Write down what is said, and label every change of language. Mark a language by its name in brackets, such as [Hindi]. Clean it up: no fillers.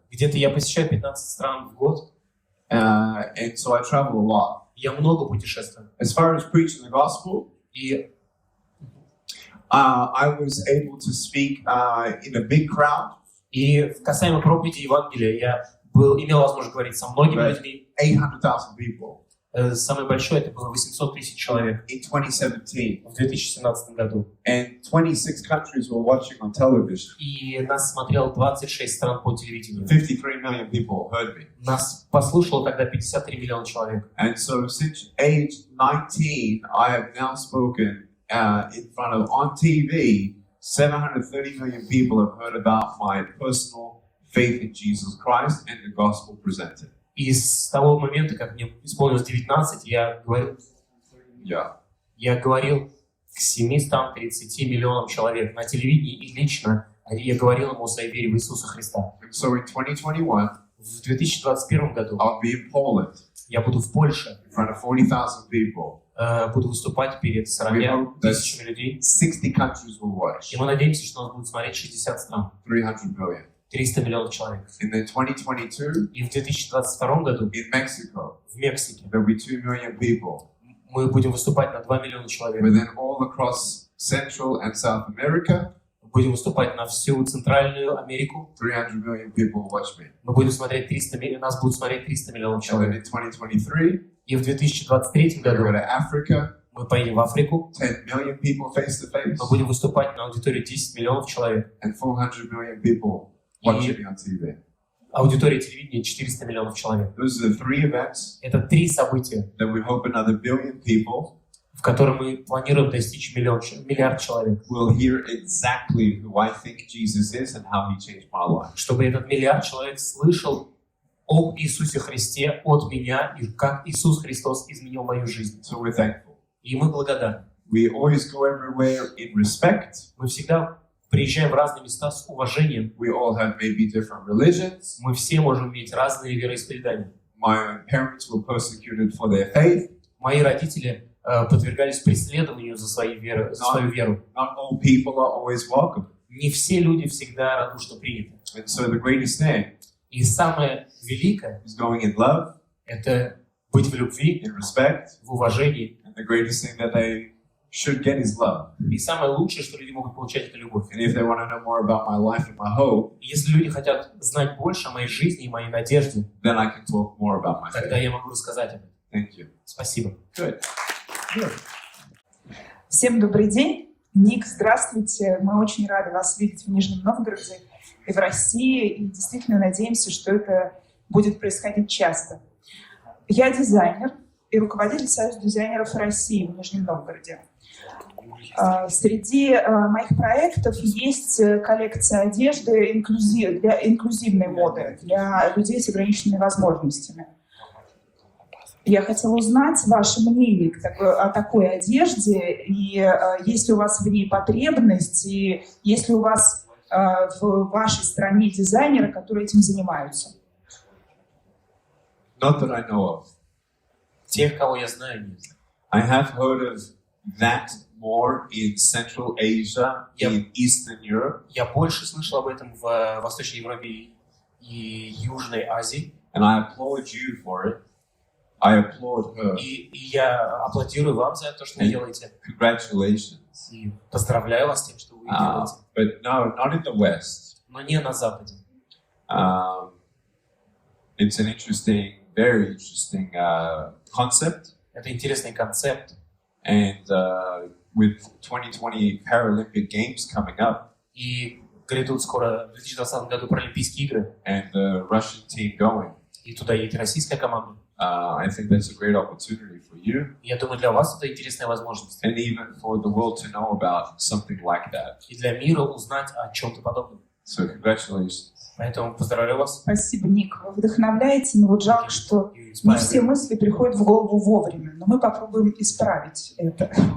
[Russian] Где-то я посещаю 15 стран в год. [English] and so I travel a lot. [Russian] Я много путешествую. [English] As far as preaching the gospel, [Russian] И [English] I was able to speak in a big crowd, [Russian] касаемо проповеди Евангелия, я имел возможность говорить со многими людьми. [English] 800,000 people [Russian] Самый большой это было 800 тысяч человек [English] in 2017, [Russian] в 2017 году. [English] and 26 countries were watching on television. [Russian] И нас смотрело 26 стран по телевидению. [English] 53 million people heard me. [Russian] Нас послушало тогда 53 миллиона человек. [English] And so since age 19, I have now spoken in front of, on TV, 730 million people have heard about my personal faith in Jesus Christ and the gospel presented. [Russian] И с того момента, как мне исполнилось 19, я говорил к 730 миллионам человек на телевидении и лично. Я говорил ему о своей вере в Иисуса Христа. [English] So in 2021, [Russian] в 2021 году [English] I'll be in Poland, [Russian] я буду в Польше, [English] in front of 40,000 people. [Russian] Буду выступать перед 40 тысячами людей. [English] 60 countries will watch. [Russian] И мы надеемся, что нас будут смотреть 60 стран. [English] 300 million. [Russian] 300 миллионов человек. [English] In the 2022, [Russian] И в 2022 году [English] in Mexico, [Russian] в Мексике [English] there'll be 2 million people. [Russian] мы будем выступать на 2 миллиона человек. [English] But then all across Central and South America, [Russian] Будем выступать на всю Центральную Америку. [English] 300 million people will watch me. [Russian] Мы будем смотреть нас будут смотреть 300 миллионов [English] And then [Russian] человек. [English] in 2023, [Russian] И в 2023 [English] we'll go [Russian] году [English] to Africa, [Russian] мы поедем в Африку. [English] 10 million people face to face, [Russian] Мы будем выступать на аудитории 10 миллионов человек. [English] and 400 million people watching me on TV. [Russian] Аудитория телевидения 400 миллионов человек. [English] Those are the 3 events [Russian] Это 3 события, [English] that we hope another billion people [Russian] в которых мы планируем достичь миллиард человек. [English] will hear exactly who I think Jesus is and how he changed my life. [Russian] Чтобы этот миллиард человек слышал об Иисусе Христе от меня и как Иисус Христос изменил мою жизнь. [English] So we're thankful. [Russian] И мы благодарны. [English] We always go everywhere in respect. [Russian] Мы всегда приезжаем в разные места с уважением. [English] We all have maybe different religions. [Russian] Мы все можем иметь разные вероисповедания. [English] My parents were persecuted for their faith. [Russian] Мои родители подвергались преследованию за свою веру. [English] Not all people are always welcome. [Russian] Не все люди всегда радушно приняты. [English] And so the greatest thing [Russian] И самое великое [English] is going in love, [Russian] — это быть в любви, [English] in respect, [Russian] в уважении. [English] and the greatest thing that they should get is love. [Russian] И самое лучшее, что люди могут получать, это любовь. [English] And if they want to know more about my life and my hope, [Russian] И если люди хотят знать больше о моей жизни и моей надежде, [English] then I can talk more about my [Russian] тогда [English] faith. [Russian] я могу рассказать об этом. [English] Thank you. [Russian] Спасибо. [English] Good. [Russian] Всем добрый день. Ник, здравствуйте. Мы очень рады вас видеть в Нижнем Новгороде и в России. И действительно надеемся, что это будет происходить часто. Я дизайнер, и руководитель Союза дизайнеров России в Нижнем Новгороде. Среди моих проектов есть коллекция одежды для инклюзивной моды, для людей с ограниченными возможностями. Я хотела узнать ваше мнение о такой одежде, и есть ли у вас в ней потребность, и есть ли у вас в вашей стране дизайнеры, которые этим занимаются? [English] Not that I know of. [Russian] Тех, кого я знаю, нет. [English] I have heard of that more in Central Asia, in Eastern Europe. [Russian] Я больше слышал об этом в Восточной Европе и Южной Азии. [English] And I applaud you for it. I applaud her. [Russian] И я аплодирую вам за то, что вы делаете. [English] Congratulations. [Russian] И поздравляю вас с тем, что вы делаете. [English] But no, not in the West. [Russian] Но не на Западе. [English] It's an interesting, very interesting concept. [Russian] Это интересный концепт. [English] And with 2020 Paralympic Games coming up, [Russian] и грядут скоро в 2020 году Паралимпийские игры, [English] and the Russian team going, [Russian] и туда едет российская команда. [English] I think that's a great opportunity for you. [Russian] Я думаю, для вас это интересная возможность. [English] And even for the world to know about something like that. [Russian] И для мира узнать о чем-то подобном. [English] So congratulations. [Russian] Поэтому поздравляю вас. Спасибо, Ник. Вы вдохновляете, но вот жалко, что не все мысли приходят в голову вовремя. Но мы попробуем исправить это.